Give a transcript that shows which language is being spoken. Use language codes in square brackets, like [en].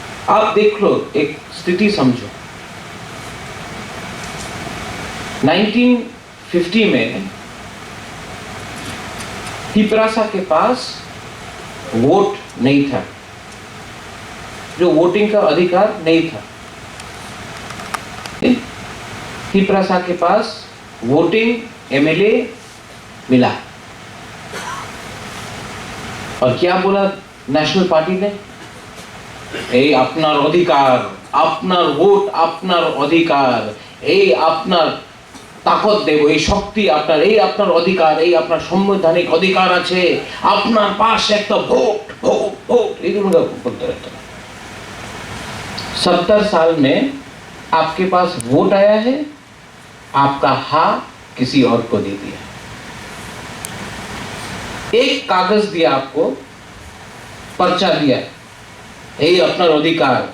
[hi] आप देख लो, एक स्थिति समझो, 1950 में तिपरासा के पास वोट नहीं था, जो वोटिंग का अधिकार नहीं था। तिपरासा के पास वोटिंग MLA मिला और क्या बोला नेशनल पार्टी ने? [bn] এই আপনার অধিকার, আপনার ভোট, আপনার অধিকার, এই আপনার তাকত দেব, এই শক্তি আপনার, এই আপনার অধিকার, এই আপনার সাংবিধানিক অধিকার আছে, আপনার পাশ একটা ভোট ভোট ভোट এইগুলো বলতে [hi] रहता है। 70 साल में आपके पास वोट आया है, आपका हाँ किसी और को दे दिया, एक कागज दिया आपको, पर्चा दिया, [bn] এই আপনার অধিকার।